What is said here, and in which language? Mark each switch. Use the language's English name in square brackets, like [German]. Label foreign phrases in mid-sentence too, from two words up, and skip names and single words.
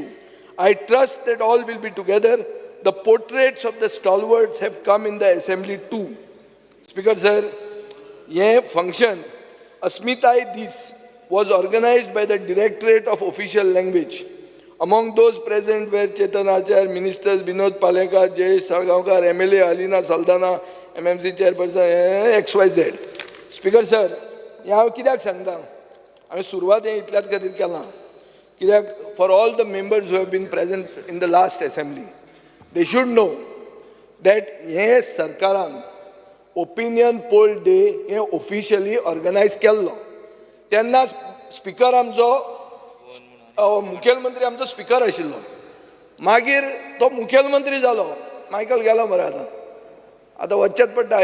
[English] I trust that all will be together. The portraits of the stalwarts have come in the assembly too. Speaker sir, this function, Asmitai Dis, was organized by the Directorate of Official Language. Among those present were Chetan Achar, Ministers Vinod Palekar, Jayesh Sargaonkar, MLA Alina Saldana, MMC Chairperson XYZ. Speaker sir, [Konkani] हांव कित्याक सांगता, हांवें सुरवात हें इतल्याच खातीर केलां कित्याक [English] for all the members who have been present in the last assembly, they should know [Konkani] दॅट हे सरकारान ओपिनियन पोल डे हे [English] officially organize [Konkani] केल्लो तेन्ना स्पीकर आमचो मुखेलमंत्री आमचो स्पीकर आशिल्लो. मागीर तो मुखेलमंत्री जालो. मायकल गेलो मरे आतां वचचेच पडटा.